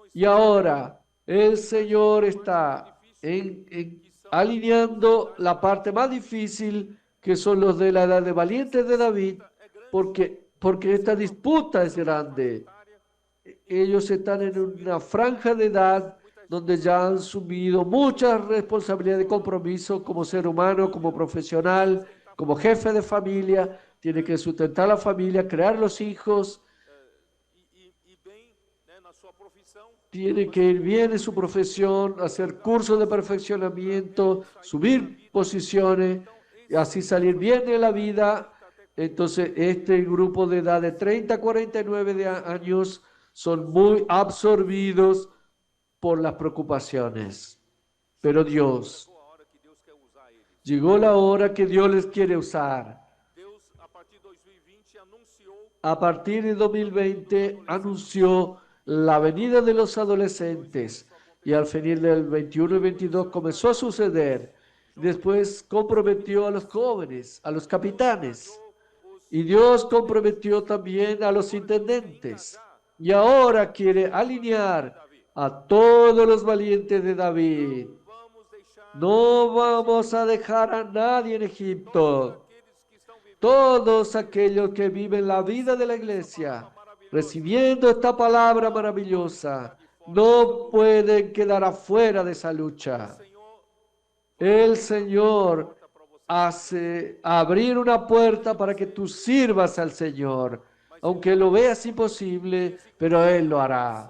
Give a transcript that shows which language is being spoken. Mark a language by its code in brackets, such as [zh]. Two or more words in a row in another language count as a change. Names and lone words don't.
[es] Y ahora el Señor está alineando la parte más difícil, que son los de la edad de valientes de David, porque esta disputa es grande. Ellos están en una franja de edad donde ya han asumido muchas responsabilidades de compromiso como ser humano, como profesional, como jefe de familia. Tiene que sustentar la familia, crear los hijos. [pt] bem, né, na sua profissão. [es] Tiene que ir bien en su profesión, hacer cursos de perfeccionamiento, subir posiciones y así salir bien de la vida. Entonces, este grupo de edad de 30 a 49 años son muy absorbidos por las preocupaciones. Pero Dios, [pt] A hora que Deus quer usar eles. [es] llegó la hora que Dios les quiere usar. [pt] Deus, a partir de 2020, anunciou [es] A partir de 2020 anunció la venida de los adolescentes y al final del 21 y 22 comenzó a suceder. Después comprometió a los jóvenes, a los capitanes, y Dios comprometió también a los intendentes. Y ahora quiere alinear a todos los valientes de David. [pt] vamos deixar [es] No vamos a dejar a nadie en Egipto. [pt] aqueles que estão vivendo [es] Todos aquellos que viven la vida de la iglesia, recibiendo esta palabra maravillosa, no pueden quedar afuera de esa lucha. El Señor hace abrir una puerta para que tú sirvas al Señor, aunque lo veas imposible, pero Él lo hará.